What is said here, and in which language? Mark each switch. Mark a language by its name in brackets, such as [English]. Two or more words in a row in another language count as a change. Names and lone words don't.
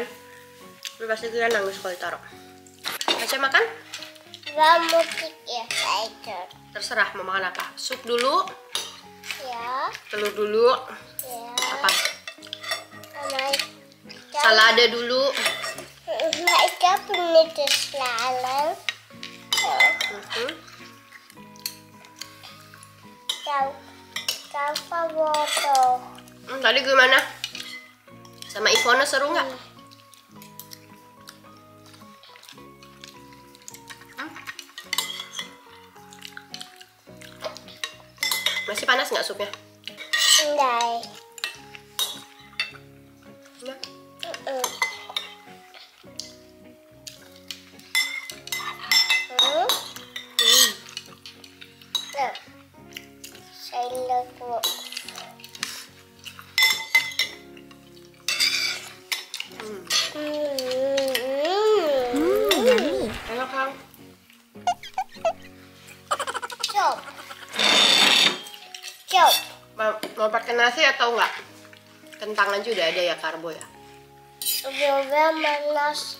[Indonesian] Lu pasti Kian nangis kalau ditaruh. Baca makan? Gak mau ya, Terserah mau makan apa. Sup dulu. Ya. Telur dulu. Ya. Apa? Salada dulu. [Dutch] Maar ik heb hem niet te slaan. [Indonesian] Kau foto. Tadi gimana? Sama Ivona seru nggak? Masih panas nggak supnya? [Dutch] Nee. [Indonesian] Enggak. [Dutch] Nou, zijn leuk. [Indonesian] Enak kan? [English] Chop. Chop. [Indonesian] Mau pakai nasi atau enggak? Kentang aja udah ada ya karbo ya. [Dutch] Ik wil wel mijn nasi.